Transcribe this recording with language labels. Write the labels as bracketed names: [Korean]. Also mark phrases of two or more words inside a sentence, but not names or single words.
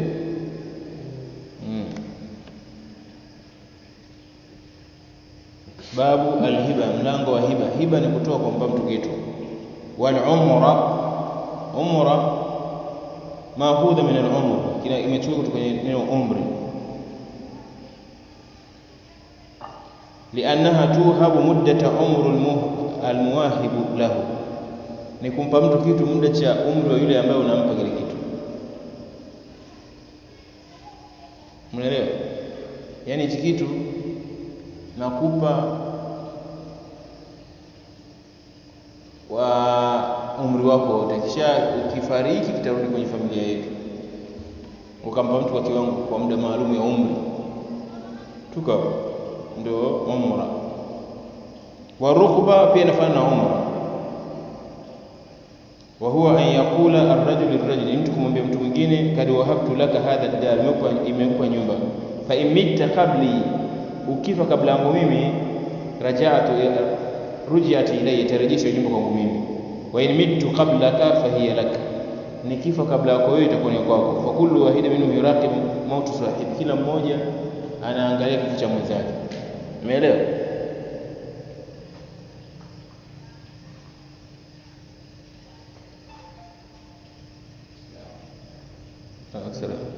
[Arabic] باب الهبة, [Swahili] mlango wa hiba. Hiba ni kutoa kwa mtu kitu. [Arabic] والعمرى، عمرى مأخوذة من العمر, [Swahili] kina imechukua kutoka kwenye neno umri. [Arabic] لأنها توهب مدة عمر المواهب له, [Swahili] ni kumpa mtu kitu muda cha umri wa yule ambaye unampa kile kitu. Umeelewa? Yaani hichi kitu nakupa wa umri wako wote, kisha ukifariki kitarudi kwenye familia yetu. Ukampa mtu kwa kiwango, kwa muda maalum ya umri. Tuko ndio umra. [Arabic] والرقبى [Swahili] pia inafanana na umra. [Arabic] وهو أن يقول الرجل للرجل, [Swahili] mtu kumwambia mtu mwingine, [Arabic] قد وهبت لك هذه الدار, [Swahili] imekupa nyumba. [Arabic] فإن مت قبلي, [Swahili] ukifa kabla yangu mimi, [Arabic] رجعت إلي, [Swahili] tarejeshwa nyumba kwangu mimi. [Arabic] وإن مت قبلك فهي لك, [Swahili] nikifa kabla yako wewe itakuwa ni kwako. [Arabic] فكل واحد منهم يراقب موت صاحبه, [Swahili] kila mmoja anaangalia kifo cha mwenzake. Umeelewa? Sawa.